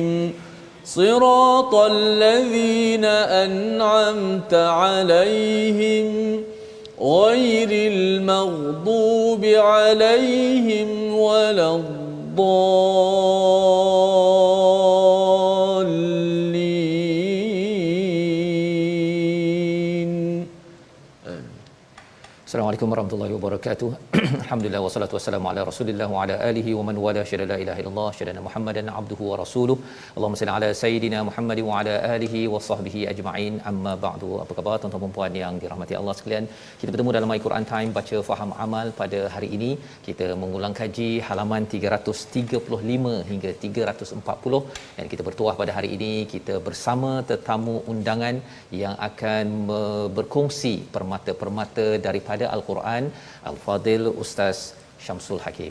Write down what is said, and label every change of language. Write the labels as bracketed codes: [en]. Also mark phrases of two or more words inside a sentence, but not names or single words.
[ar] صراط الذين أنعمت عليهم غير المغضوب عليهم ولا الضالين. السلام عليكم ورحمة الله وبركاته. الحمد لله والصلاة والسلام على رسول الله وعلى آله ومن والاه أشهد لا إله إلا الله أشهد محمدا عبده ورسوله. اللهم صل على سيدنا محمد وعلى آله وصحبه أجمعين. أما بعد. [ms] Apa khabar tuan-tuan dan puan yang dirahmati Allah sekalian? Kita bertemu dalam My Quran Time baca faham amal pada hari ini. Kita mengulang kaji halaman 335 hingga 340 dan kita bertuah pada hari ini kita bersama tetamu undangan yang akan berkongsi permata-permata daripada Al-Quran, Al-Fadil Ustaz Syamsul Hakim.